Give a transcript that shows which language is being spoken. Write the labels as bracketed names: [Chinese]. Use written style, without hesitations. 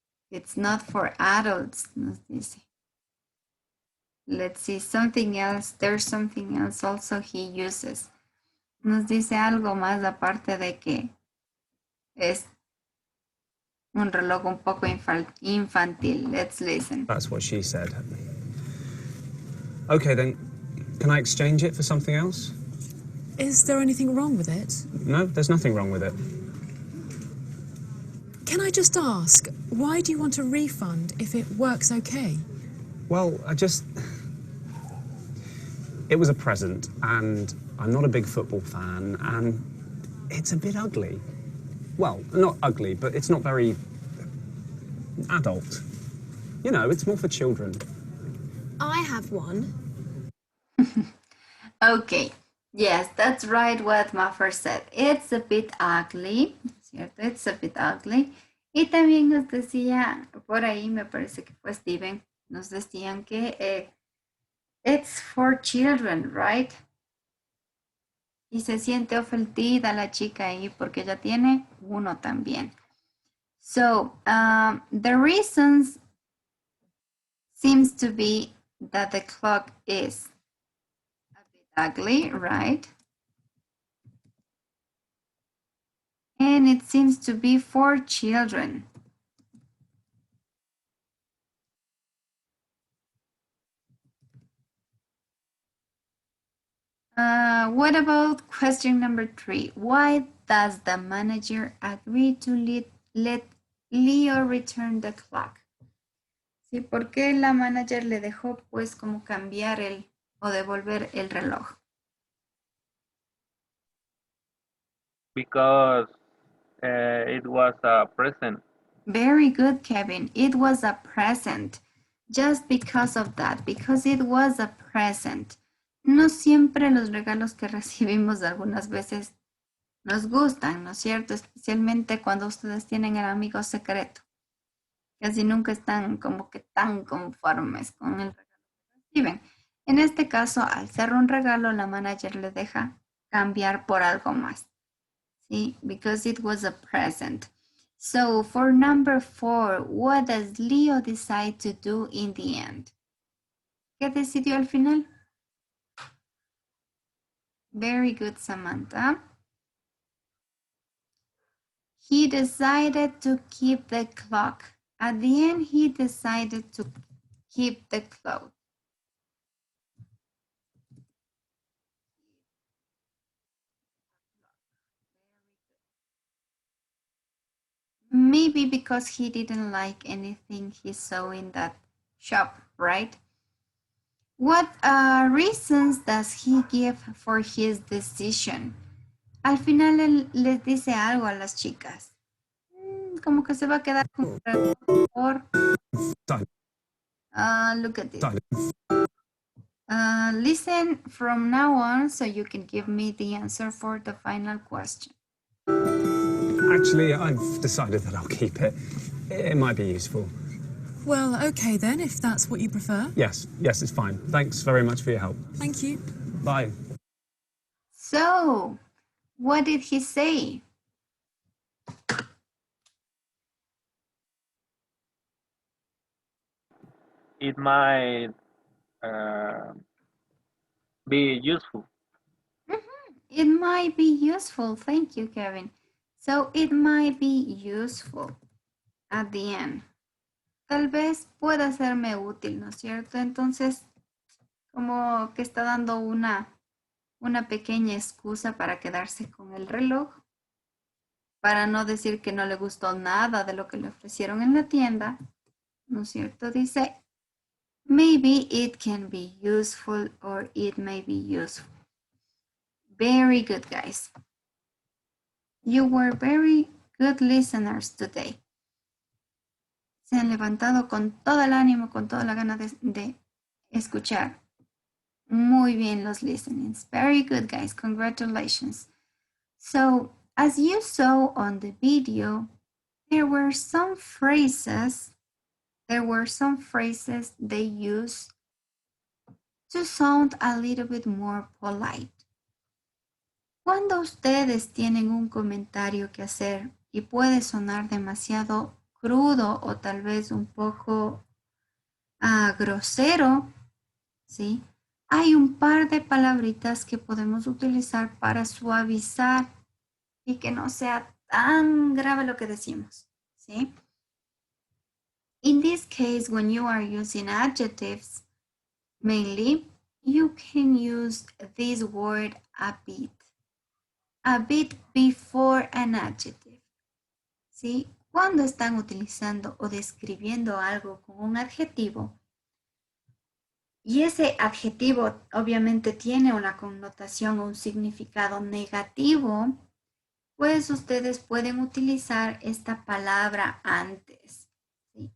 [English] It's not for adults, [Spanish] nos dice. [English] Let's see, something else. There's something else also he uses. [Spanish] Nos dice algo más aparte de que es un reloj un poco infantil. [English] Let's listen. That's what she said. Okay, then, can I exchange it for something else? Is there anything wrong with it? No, there's nothing wrong with it. Can I just ask, why do you want a refund if it works okay? Well, it was a present, and I'm not a big football fan, and it's a bit ugly. Well, not ugly, but it's not very adult. You know, it's more for children. I have one. Okay, yes, that's right what Maffer said. It's a bit ugly, ¿cierto? It's a bit ugly. [Spanish] Y también nos decía, por ahí me parece que fue Steven, nos decían que [English] it's for children, right? [Spanish] Y se siente ofendida la chica ahí porque ella tiene uno también. [English] So, the reasons seems to be that the clock is a bit ugly, right? And it seems to be for children. What about question number 3? Why does the manager agree to let Leo return the clock? [Spanish] Sí, ¿por qué la manager le dejó pues como cambiar o devolver el reloj? [English] Because it was a present. Very good, Kevin. It was a present. Just because of that, because it was a present. [Spanish] No siempre los regalos que recibimos algunas veces nos gustan, ¿no es cierto? Especialmente cuando ustedes tienen el amigo secreto. Casi nunca están como que tan conformes con el regalo que reciben. En este caso, al ser un regalo, la manager le deja cambiar por algo más. ¿Sí? [English] Because it was a present. So for number 4, what does Leo decide to do in the end? [Spanish] ¿Qué decidió al final? [English] Very good, Samantha. He decided to keep the clock. At the end, he decided to keep the clock. Maybe because he didn't like anything he saw in that shop, right? What reasons does he give for his decision? [Spanish] Al final él les dice algo a las chicas. Como que se va a quedar con por... [English] look at this. Listen from now on so you can give me the answer for the final question. Actually, I've decided that I'll keep it. It might be useful. Well, okay then, if that's what you prefer. Yes, it's fine. Thanks very much for your help. Thank you. Bye. So, what did he say? It might be useful. It might be useful. Thank you, Kevin. So it might be useful at the end. [Spanish] Tal vez pueda serme útil, ¿no es cierto? Entonces, como que está dando una pequeña excusa para quedarse con el reloj, para no decir que no le gustó nada de lo que le ofrecieron en la tienda, ¿no es cierto? [English] Dice, maybe it can be useful or it may be useful. Very good, guys. You were very good listeners today. [Spanish] Se han levantado con todo el ánimo, con toda la gana de escuchar. Muy bien los listenings. [English] Very good, guys. Congratulations. So, as you saw on the video, there were some phrases they use to sound a little bit more polite. [Spanish] Cuando ustedes tienen un comentario que hacer y puede sonar demasiado crudo o tal vez un poco grosero, ¿sí? Hay un par de palabritas que podemos utilizar para suavizar y que no sea tan grave lo que decimos, ¿sí? [English] In this case, when you are using adjectives, mainly, you can use this word a bit before an adjective, ¿sí? [Spanish] Cuando están utilizando o describiendo algo con un adjetivo, y ese adjetivo obviamente tiene una connotación o un significado negativo, pues ustedes pueden utilizar esta palabra antes. ¿Sí?